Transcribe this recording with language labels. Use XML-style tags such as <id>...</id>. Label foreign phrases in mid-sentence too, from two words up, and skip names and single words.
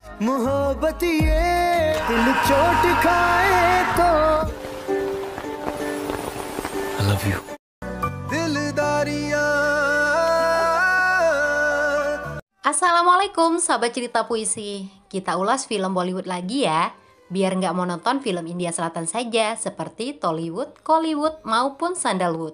<hi>मोहब्बत ये दिल चोट खाए तो</hi> <en>I love you.</en> <hi>दिलदारियां.</hi> <id>Assalamualaikum sahabat cerita puisi. Kita ulas film Bollywood lagi ya. Biar nggak monoton film India Selatan saja seperti Tollywood, Kollywood maupun Sandalwood.</id>